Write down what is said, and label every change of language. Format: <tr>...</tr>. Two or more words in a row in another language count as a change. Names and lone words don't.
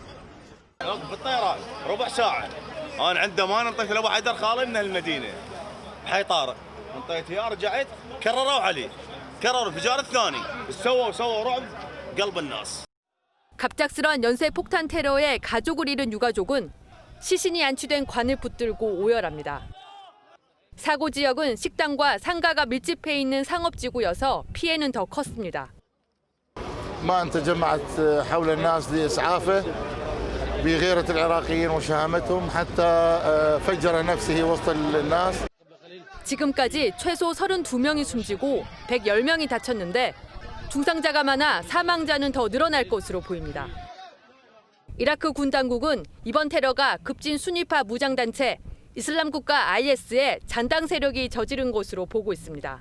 <ko>갑작스런 연쇄 폭탄 테러에 가족을 잃은 유가족은 시신이 안치된 관을 붙들고 오열합니다. 사고 지역은 식당과 상가가 밀집해 있는 상업지구여서 피해는 더 컸습니다.</ko> <ar>ما تجمعت حول الناس لإسعافه بغيرة العراقيين وشهامتهم حتى فجر نفسه وسط الناس.</ar> <ko>지금까지 최소 32명이 숨지고 110명이 다쳤는데 중상자가 많아 사망자는 더 늘어날 것으로 보입니다. 이라크 군 당국은 이번 테러가 급진 순위파 무장단체 이슬람국가 IS의 잔당 세력이 저지른 것으로 보고 있습니다.</ko>